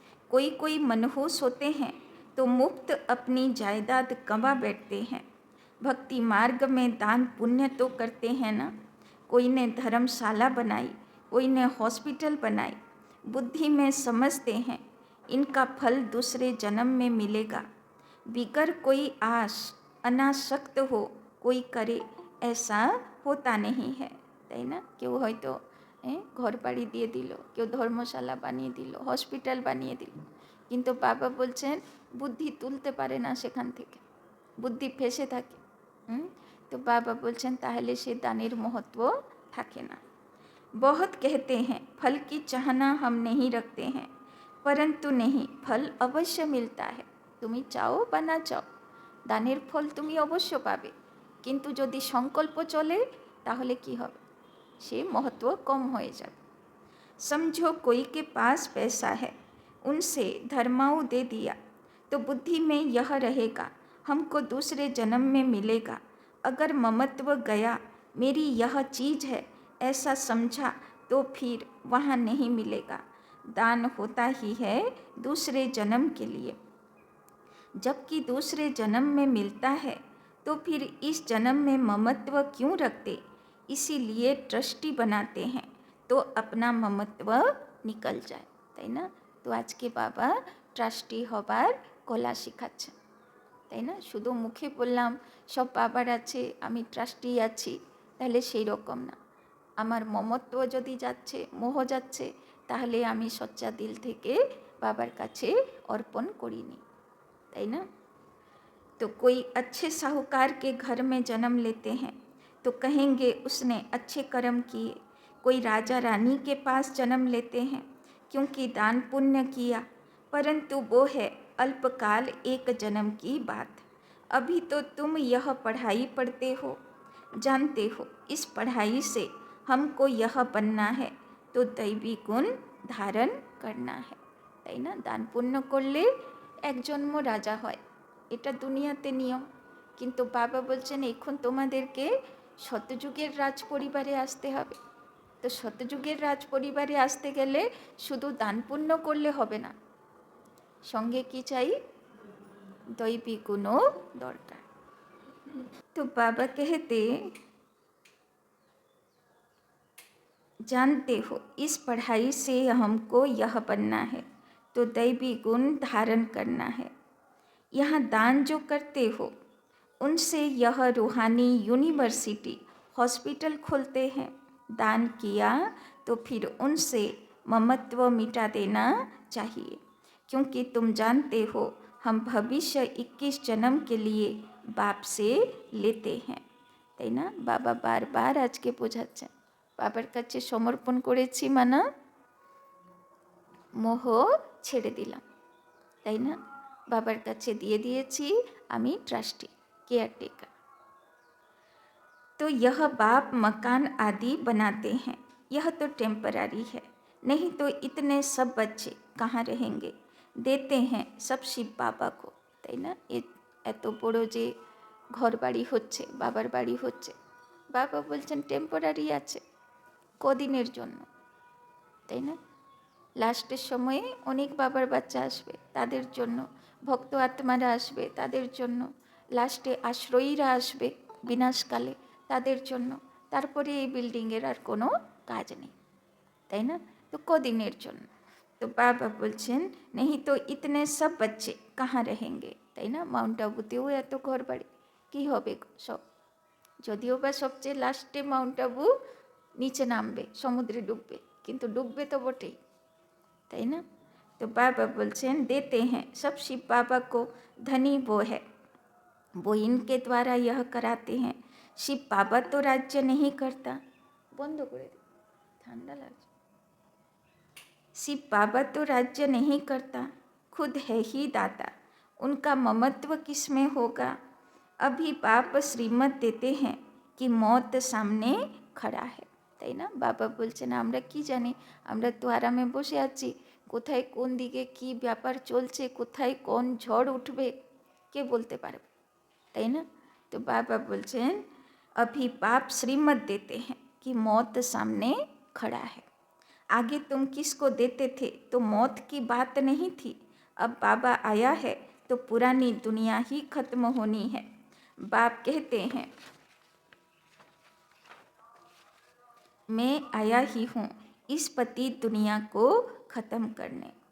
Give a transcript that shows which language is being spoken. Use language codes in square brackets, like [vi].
[hi] कोई कोई मनहूस होते हैं तो मुफ्त अपनी जायदाद कमा बैठते हैं, भक्ति मार्ग में दान पुण्य तो करते हैं ना, कोई ने धर्मशाला बनाई, कोई ने हॉस्पिटल बनाई, बुद्धि में समझते हैं इनका फल दूसरे जन्म में मिलेगा, बिगर कोई आश अनासक्त हो कोई करे ऐसा होता नहीं है, [bn] তাই না? কেউ হয়তো ঘর বাড়ি দিয়ে দিল, কেউ ধর্মশালা বানিয়ে দিল, হসপিটাল বানিয়ে দিল, কিন্তু বাবা বলছেন বুদ্ধি তুলতে পারে না সেখান থেকে, বুদ্ধি ফেসে থাকে। তো বাবা বলছেন তাহলে সে দানের মহত্ব থাকে না। [hi] बहुत कहते हैं फल की चाहना हम नहीं रखते हैं, परंतु नहीं, फल अवश्य मिलता है, [bn] তুমি চাও বা না চাও দানের ফল তুমি অবশ্য পাবে, কিন্তু যদি সংকল্প চলে তাহলে কি হবে? সে महत्व कम হয়ে যাবে। [hi] समझो कोई के पास पैसा है, उनसे धर्माऊ दे दिया तो बुद्धि में यह रहेगा हमको दूसरे जन्म में मिलेगा, अगर ममत्व गया मेरी यह चीज़ है ऐसा समझा तो फिर वहाँ नहीं मिलेगा, दान होता ही है दूसरे जन्म के लिए, जबकि दूसरे जन्म में मिलता है तो फिर इस जन्म में ममत्व क्यों रखते, इसीलिए ट्रस्टी बनाते हैं तो अपना ममत्व निकल जाए, [bn] তাই না? তো আজকে বাবা ট্রাস্টি হবার কলা শেখাচ্ছেন, তাই না? শুধু মুখে বললাম সব বাবার আছে আমি ট্রাস্টি আছি, তাহলে সেই রকম না। আমার মমত্ব যদি যাচ্ছে, মোহ যাচ্ছে, তাহলে আমি সচ্চা দিল থেকে বাবার কাছে অর্পণ করিনি, তাই না? [hi] तो कोई अच्छे साहूकार के घर में जन्म लेते हैं तो कहेंगे उसने अच्छे कर्म किए, कोई राजा रानी के पास जन्म लेते हैं क्योंकि दान पुण्य किया, परंतु वो है अल्पकाल एक जन्म की बात, अभी तो तुम यह पढ़ाई पढ़ते हो, जानते हो इस पढ़ाई से हमको यह बनना है तो दैवी गुण धारण करना है, [bn] তাই না? দান পুণ্য করলে এক জন্ম রাজা হয়, এটা দুনিয়াতে নিয়ম, কিন্তু বাবা বলছেন এখন তোমাদেরকে শতযুগের রাজ পরিবারে আসতে হবে। তো শতযুগের রাজ পরিবারে আসতে গেলে শুধু দান পুণ্য করলে হবে না, সঙ্গে কি চাই? দৈবী গুণও দরকার, [hi] तो बाबा कहते, जानते हो इस पढ़ाई से हमको यह बनना है, तो दैवी गुण धारण करना है। यहाँ दान जो करते हो उनसे यह रूहानी यूनिवर्सिटी हॉस्पिटल खोलते हैं। दान किया तो फिर उनसे ममत्व मिटा देना चाहिए, क्योंकि तुम जानते हो हम भविष्य 21 जन्म के लिए बाप से लेते हैं। [bn] তাই না? বাবা বারবার আজকে বোঝাচ্ছেন বাবার কাছে সমর্পণ করেছি মানা মোহ ছেড়ে দিলাম, তাই না? বাবার কাছে দিয়ে দিয়েছি আমি ट्रस्टी केयरटेकर। [hi] तो यह बाप मकान आदि बनाते हैं, यह तो टेम्पररी है, नहीं तो इतने सब बच्चे कहाँ रहेंगे। देते हैं सब शिव बाबा को, [bn] তাই না? এত বড় যে ঘর বাড়ি হচ্ছে, বাবার বাড়ি হচ্ছে, বাবা বলছেন টেম্পোরারি আছে, কদিনের জন্য, তাই না? লাস্টের সময়ে অনেক বাবার বাচ্চা আসবে, তাদের জন্য ভক্ত আত্মারা আসবে, তাদের জন্য লাস্টে আশ্রয়ীরা আসবে বিনাশকালে, তাদের জন্য। তারপরে এই বিল্ডিংয়ের আর কোনো কাজ নেই, তাই না? তো কদিনের জন্য। তো বাবা বলছেন [hi] নেহি তো ইতনে সব বাচ্চে কাহা রহেঙ্গে, [bn] তাই না? মাউন্ট আবুতেও এত ঘর বাড়ি, কী হবে সব? যদিও বা সবচেয়ে লাস্টে মাউন্ট আবু নিচে নামবে, সমুদ্রে ডুববে, কিন্তু ডুববে তো বটেই, তাই না? [hi] तो बाबा बोलছেন देते हैं सब शिव बाबा को, धनी वो है, वो इनके द्वारा यह कराते हैं। शिव बाबा तो राज्य नहीं करता, [bn] বন্ধ করে দে, ঠান্ডা লাগছে। [hi] शिव बाबा तो राज्य नहीं करता, खुद है ही दाता, उनका ममत्व किस में होगा। अभी बाप श्रीमत देते हैं कि मौत सामने खड़ा है, [bn] তাই না? বাবা বলছেন আমরা কি জানি, আমরা তো আরামে বসে আছি, কোথায় কোন দিকে কি ব্যাপার চলছে, কোথায় কোন ঝড় উঠবে কে বলতে পারবে, তাই না? তো বাবা বলছেন [hi] अभी बाप श्रीमत देते हैं कि मौत सामने खड़ा है। आगे तुम किसको देते थे तो मौत की बात नहीं थी, अब बाबा आया है तो पुरानी दुनिया ही खत्म होनी है। बाप कहते हैं मैं आया ही हूँ इस पतित दुनिया को ख़त्म करने।